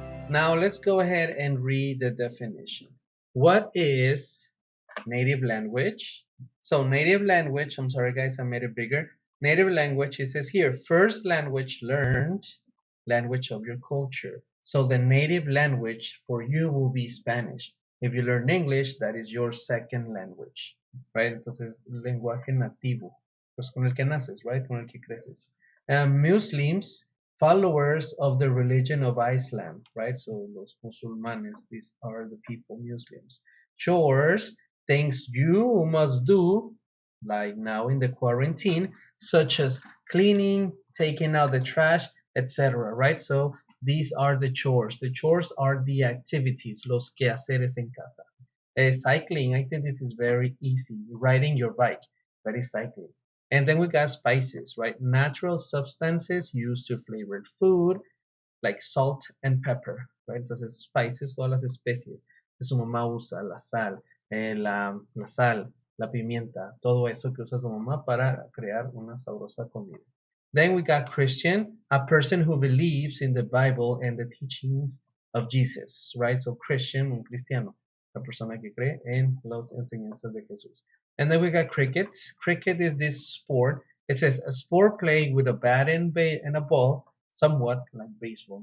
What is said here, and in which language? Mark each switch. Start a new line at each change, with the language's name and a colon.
English: Now let's go ahead and read the definition. What is native language? So native language, I'm sorry guys, I made it bigger. Native language, it says here, first language learned, language of your culture. So the native language for you will be Spanish. If you learn English, that is your second language, right?
Spanish: Entonces, lenguaje nativo, pues con el que naces, right? Con el que creces.
English: Muslims, followers of the religion of Islam, right? So
Spanish: los musulmanes,
English: these are the people, Muslims. Chores, things you must do, like now in the quarantine, such as cleaning, taking out the trash, etc., right? So these are the chores. The chores are the activities,
Spanish: los quehaceres en casa.
English: Cycling, I think this is very easy. Riding your bike, that is cycling. And then we got spices, right? Natural substances used to flavor food, like salt and pepper, right?
Spanish: Entonces, spices, todas las especies que su mamá usa, la sal, la sal, la pimienta, todo eso que usa su mamá para crear una sabrosa comida.
English: Then we got Christian, a person who believes in the Bible and the teachings of Jesus, right?
Spanish: So Christian, un cristiano, la persona que cree en las enseñanzas de Jesús.
English: And then we got cricket. Cricket is this sport. It says a sport played with a bat and a ball, somewhat like baseball.